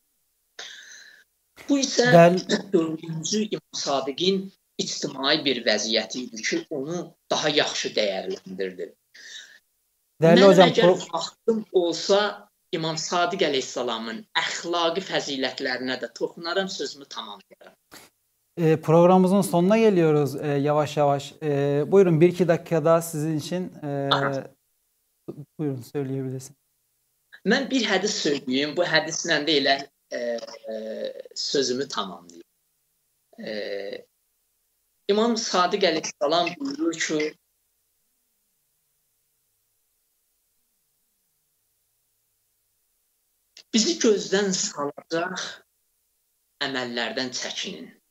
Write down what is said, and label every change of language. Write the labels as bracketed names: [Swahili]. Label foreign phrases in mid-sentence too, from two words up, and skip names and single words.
[Azerbaijani] Bu isə 4-cü İmam Sadiqin ictimai bir vəziyyəti idi ki, onu daha yaxşı dəyərləndirdi. Mən əgər vaxtım olsa, İmam Sadiq əleyhissalamın əxlaqi fəzilətlərinə də toxunaram, sözümü tamamlayarım. [Turkish] Programımızın sonuna geliyoruz yavaş yavaş. Buyurun 1-2 dakikada sizin için buyurun söyleyebilirsiniz. [Azerbaijani] Mən bir hədis söyleyeyim. Bu hədislə də elə sözümü tamamlayayım. İmam Sadiq əleyhissalam buyurur ki, bizi gözdən salacaq əməllərdən çəkinin.